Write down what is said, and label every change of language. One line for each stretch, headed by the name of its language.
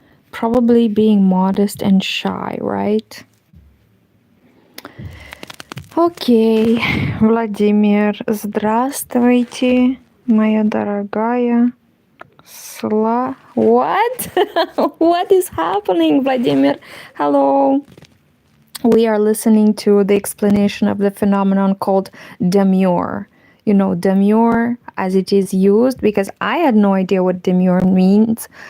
English: Probably being modest and shy, right?
Russian: Окей, Владимир, здравствуйте, моя дорогая.
English: What? What is happening, Vladimir? Hello. We are listening to the explanation of the phenomenon called demure. You know, demure as it is used, because I had no idea what demure means.